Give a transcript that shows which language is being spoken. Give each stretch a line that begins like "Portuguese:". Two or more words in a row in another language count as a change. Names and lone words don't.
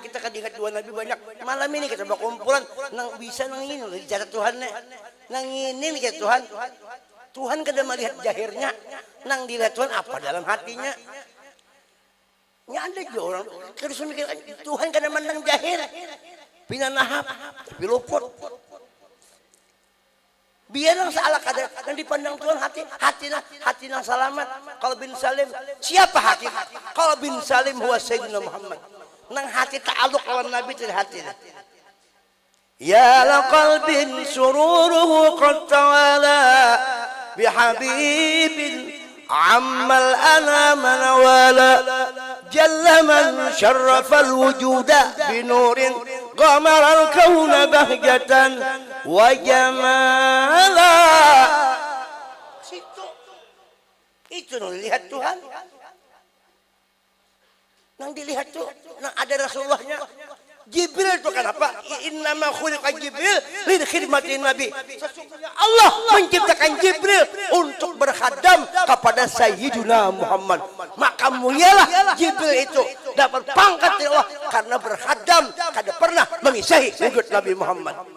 Banjar: kita kadingat dua Nabi banyak malam ini kita berkumpulan nang bisa nang ini loh cara Tuhan nang ini nih Tuhan kada melihat jahirnya nang dilihat Tuhan apa dalam hatinya nya ada juga orang terus mikir Tuhan kada mandang jahir pinanahap tapi luput biar nang salah kada yang dipandang Tuhan hati nang selamat kalau bin Salim siapa hati kalau bin Salim huwa Sayyidina Muhammad nang hati ta'aluk lawan Nabi itu hati
Arabic: يا لقلب سروره قد توالى بحبيب عم الأنام نوالا جل من شرف الوجود بنور قمر الكون بهجة وجمالا
Banjar: itu lihat Tuhan nang dilihat tuh nang ada Rasulullahnya Jibril itu kenapa
Arabic: إنما خلق جبريل لخدمة النبي
Banjar: sesungguhnya Allah menciptakan Jibril untuk berkhadam kepada Sayyidina Muhammad maka mulialah Jibril itu dapat pangkat dari Allah karena berkhadam kada pernah mengisahi wujud Nabi Muhammad